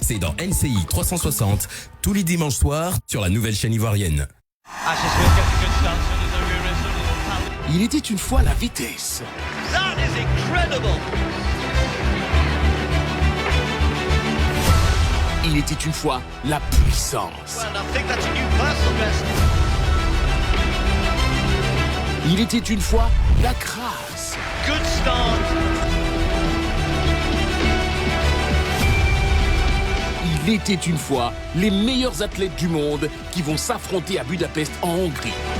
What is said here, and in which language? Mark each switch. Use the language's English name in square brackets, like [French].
[French] C'est dans NCI 360, tous les dimanches soirs, sur la nouvelle chaîne ivoirienne. Il était une fois la vitesse. [English] That is incredible. [French] Il était une fois la puissance. [English] Well, I think that's a new personal best. [French] Il était une fois la grâce. [English] Good start. [French] Il était une fois les meilleurs athlètes du monde qui vont s'affronter à Budapest en Hongrie.